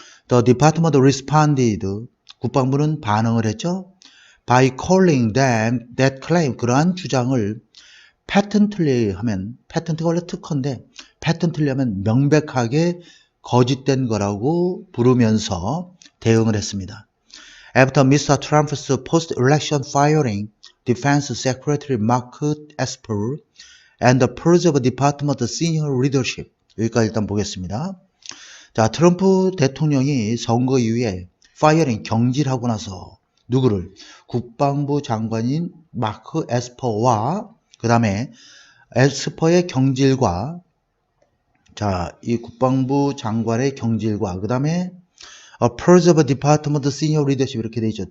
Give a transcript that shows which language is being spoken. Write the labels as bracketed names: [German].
[English] The Department responded, [Korean] 국방부는 반응을 했죠. [English] By calling them that claim, [Korean] 그러한 주장을 patently 하면, patent가 원래 특허인데 patently 하면 명백하게 거짓된 거라고 부르면서 대응을 했습니다. [English] After Mr. Trump's post-election firing, Defense Secretary Mark Esper and the purge of Department senior leadership, [Korean] 여기까지 일단 보겠습니다. 자, 트럼프 대통령이 선거 이후에 파이어링, 경질하고 나서 누구를? 국방부 장관인 마크 에스퍼와 그 다음에 에스퍼의 경질과, 자, 이 국방부 장관의 경질과 그 다음에 [English] purge of Department senior leadership [Korean] 이렇게 되어 있죠.